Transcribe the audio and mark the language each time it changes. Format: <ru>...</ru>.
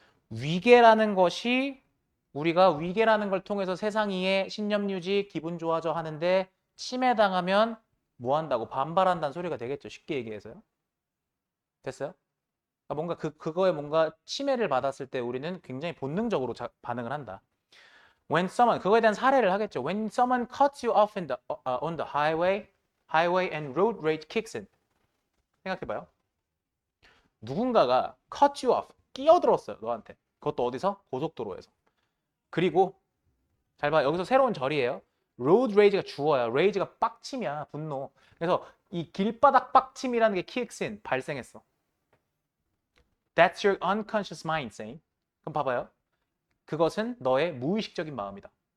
<ko>위계라는 것이 우리가 위계라는 걸 통해서 세상 이해, 신념 유지, 기분 좋아져 하는데 침해당하면 뭐 한다고? 반발한다는 소리가 되겠죠. 쉽게 얘기해서요. 됐어요? 뭔가 그거에 뭔가 침해를 받았을 때 우리는 굉장히 본능적으로 반응을 한다.</ko> <en>When someone</en> <ko>그거에 대한 사례를 하겠죠.</ko> <en>When someone cuts you off on the highway and road rage kicks in.</en> <ko>생각해봐요. 누군가가</ko> <en>cut you off</en> <ko>끼어들었어요. 너한테. 그것도 어디서? 고속도로에서. 그리고 잘 봐. 여기서 새로운 절이에요. road rage가 주어야. rage가 빡침이야. 분노. 그래서 이 길바닥 빡침이라는 게</ko> <en>kicks in</en> <ko>발생했어.</ko> <en>That's your unconscious mind saying.</en> <ko>그럼 봐봐요. 그것은 너의 무의식적인 마음이다.</ko>